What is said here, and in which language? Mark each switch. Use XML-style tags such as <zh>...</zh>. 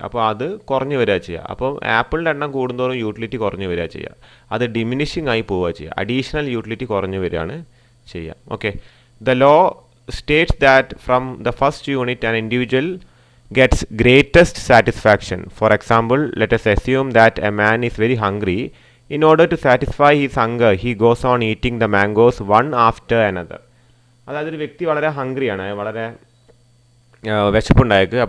<ml>അപ്പോൾ അത് കുറഞ്ഞു വരിക ചെയ്യുക. അപ്പോൾ ആപ്പിളിൻ്റെ എണ്ണം കൂടുന്തോറും യൂട്ടിലിറ്റി കുറഞ്ഞു വരിക ചെയ്യുക. അത് ഡിമിനിഷിംഗ് ആയി പോവുക ചെയ്യുക. അഡീഷണൽ യൂട്ടിലിറ്റി കുറഞ്ഞു വരികയാണ് ചെയ്യുക.</ml> <en>Okay, the law states that from the first unit an individual gets greatest satisfaction. For example, let us assume that a man is very hungry. In order to satisfy his hunger, he goes on eating the mangoes one after another.</en> <ml>അതായത് ഒരു വ്യക്തി വളരെ ഹംഗ്രിയാണ്, വളരെ വിശപ്പുണ്ടായേക്ക്.</ml>